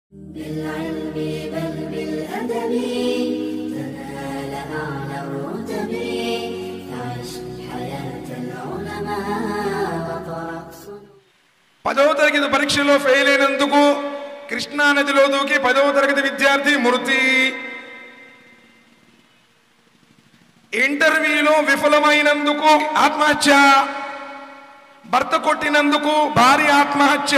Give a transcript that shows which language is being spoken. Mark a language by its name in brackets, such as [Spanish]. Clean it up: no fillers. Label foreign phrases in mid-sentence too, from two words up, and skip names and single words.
[Arabic] بالعلم بل بالأدب تنال أعلى الرتب عش حياة العلماء وطرق [Telugu] పదవ తరగతి పరీక్షలో ఫెయిల్ అయినందుకు కృష్ణా నదిలో దూకి 10వ తరగతి విద్యార్థి మృతి. ఇంటర్వ్యూలో విఫలమైనందుకు ఆత్మహత్య. భర్త కొట్టినందుకు భార్య ఆత్మహత్య.